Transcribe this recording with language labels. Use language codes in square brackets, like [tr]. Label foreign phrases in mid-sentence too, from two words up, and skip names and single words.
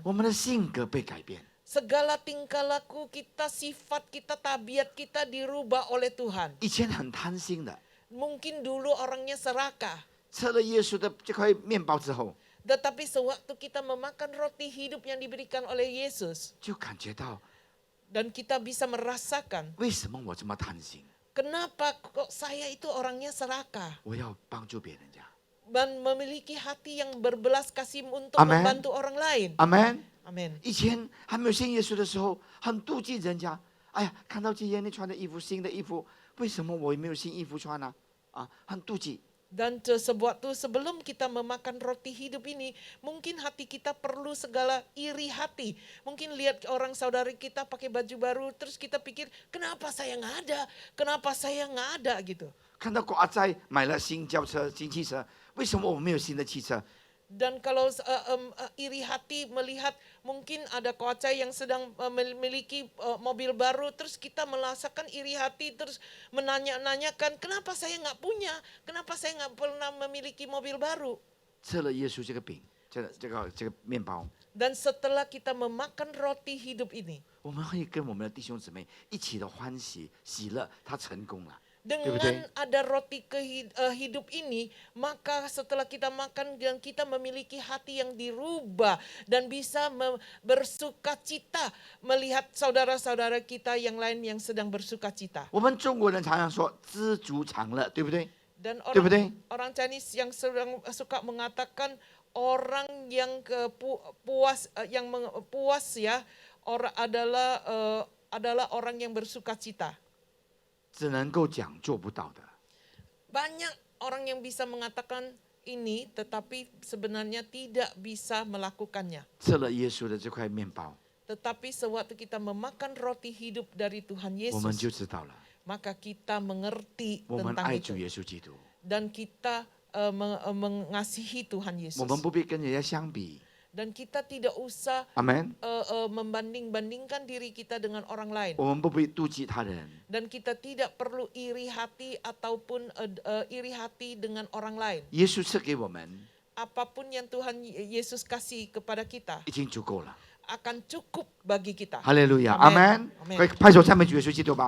[zh] 我们的性格被改变。 [id] segala tingkah laku kita, sifat kita, tabiat kita dirubah oleh Tuhan. [zh] 以前很贪心的， [id] Mungkin dulu orangnya serakah, [zh] 吃了耶稣的这块面包之后， [id] tetapi sewaktu kita memakan roti hidup yang diberikan oleh Yesus, [zh] 就感觉到 [id] dan kita bisa merasakan, [zh] 为什么我这么贪心？ [id] kenapa kok saya itu orangnya serakah [zh] 我要帮助别人家。 [id] dan memiliki hati yang berbelas kasih untuk Amen. membantu orang lain. [zh] 阿门。 [id] Amin. [zh] 以前还没有信耶稣的时候，很妒忌人家。哎呀，看到基耶利穿的衣服，新的衣服，为什么我没有新衣服穿呢？啊，很妒忌。 [id] Dan sewaktu sebelum kita memakan roti hidup ini, mungkin hati kita perlu segala iri hati. Mungkin lihat orang saudari kita pakai baju baru, terus kita pikir, kenapa saya nggak ada? Kenapa saya nggak ada gitu. [zh] 看到国仔买了新轿车、新汽车，为什么我没有新的汽车？ [id] Dan kalau iri hati melihat mungkin ada kocai yang sedang memiliki mobil baru, terus kita merasakan iri hati, terus menanya-nanyakan, kenapa saya nggak punya? Kenapa saya nggak pernah memiliki mobil baru? [zh] 吃了耶稣这个饼， 这个面包， [id] Dan setelah kita memakan roti hidup ini, [zh] 我们会跟我们的弟兄姊妹一起的欢喜喜乐，他成功了，对不对？ [id] dengan ada roti hidup ini, maka setelah kita makan dan kita memiliki hati yang dirubah dan bisa bersuka cita melihat saudara-saudara kita yang lain yang sedang bersuka cita. [zh] 我们中国人常常说知足常乐，对不对？ [id] Dan [zh] 对不对？ [id] orang Chinese yang suka mengatakan orang yang puas ya, orang adalah orang yang bersuka cita. [zh] 只能够讲做不到的。 [id] Banyak orang yang bisa mengatakan ini, tetapi sebenarnya tidak bisa melakukannya. [zh] 吃了耶稣的这块面包， [id] Tetapi sewaktu kita memakan roti hidup dari Tuhan [zh] 我们就 [id] Yesus, [zh] 知道了， [id] maka kita mengerti [zh] 我们 [id] tentang [zh] 爱主 [id] itu. [zh] 耶稣基督， [id] Dan kita mengasihi Tuhan [zh] 我 [id] Yesus. [zh] 们不必跟人家相比。 [id] Dan kita tidak usah [zh] 阿门。 [id] membanding-bandingkan diri kita dengan orang lain. [zh] 我们不必妒忌他人， [id] Dan kita tidak perlu iri hati ataupun iri hati dengan orang lain. [zh] 耶稣赐给我们 [id] Apapun yang Tuhan Yesus kasih kepada kita [zh] 已经足够了。 [id] akan cukup bagi kita. [zh] 哈利路亚，阿 [id] Amen [zh] 门。 [id] Amen [zh] 快拍手赞美主耶稣基督吧！